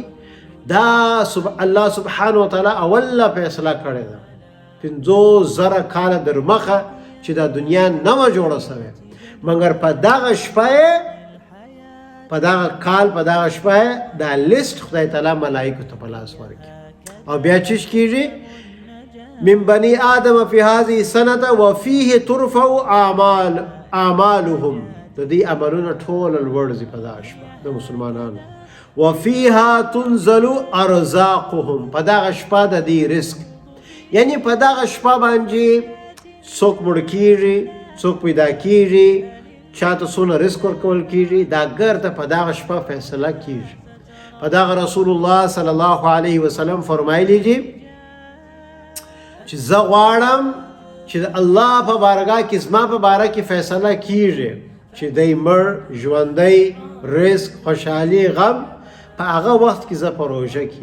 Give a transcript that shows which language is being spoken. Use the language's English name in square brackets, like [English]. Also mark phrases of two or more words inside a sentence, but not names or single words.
[Pashto] دا الله سبحانه وتعالی اوله فیصله کړې ده 50,000 کاله در مخه چې دا دنیا نه وه جوړه شوې، مګر په دغه شپه په دغه کال په دغه شپه دا لیست خدای تعالی ملائکو ته په لاس ورکړي او بیا چې کېږي [Arabic] من بني آدم في هذه السنه وفيه ترفع اعمالهم. [Pashto] د دې عملونه ټول لوړ ځي په دغه شپه د مسلمانانو. [Arabic] وفيها تنزل ارزاقهم. [Pashto] په دغه شپه د دې رزق، یعنی په دغه شپه باندې څوک مړ کېږي، څوک پیدا کېږي، چاته څونه رزق ورکول کېږي، دا ګرته په دغه شپه فیصله کېږي. په دغه رسول الله صلی الله علیه وسلم فرمایلی دي چې زه غواړم چې الله په بارګاه کې زما په باره کې فیصله کېږي چې دی مړ ژوندی رزق خوشحالي غم په هغه وخت کې زه په روژه کې.